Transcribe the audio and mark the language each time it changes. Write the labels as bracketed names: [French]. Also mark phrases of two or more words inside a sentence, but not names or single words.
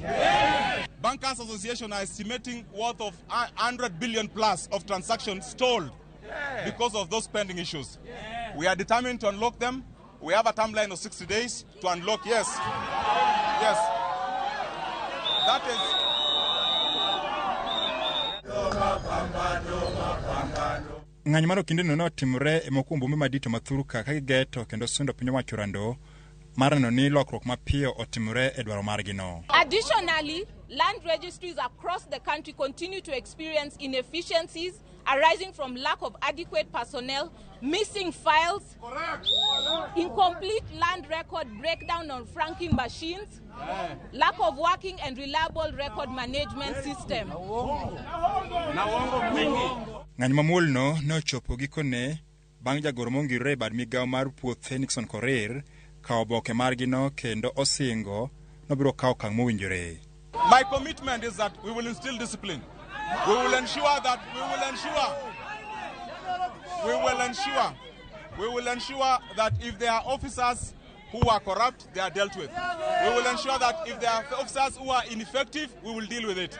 [English] Bankers Association are estimating worth of 100 billion plus of transactions stalled because of those pending issues. We are determined to unlock them. We have a timeline of 60 days to unlock. Yes. Yes. That is. [Luo (Kenya and Tanzania)] Ng'anyo mar Okinde no otimore e mokwongo bombe madito mathuruka ka gigeto kendo sundo piny owacho rando mar neno ni lokruok mapiyo otimore e dwaro margi no. [English] Additionally, land registries across the country continue to experience inefficiencies arising from lack of adequate personnel, missing files, incomplete land record breakdown on franking machines, lack of working and reliable record management system. [Luo (Kenya and Tanzania)] Ng'anyo mamuol no ne ochopo gikone bang' jagoro mongirore e bad migao mar puothe Nixon Korir kawo oboke margi no kendo osingo nobiro kawo okang' mowinjore. [English] My commitment is that we will instill discipline. We will ensure that if there are officers who are corrupt, they are dealt with. We will ensure that if there are officers who are ineffective, we will deal with it.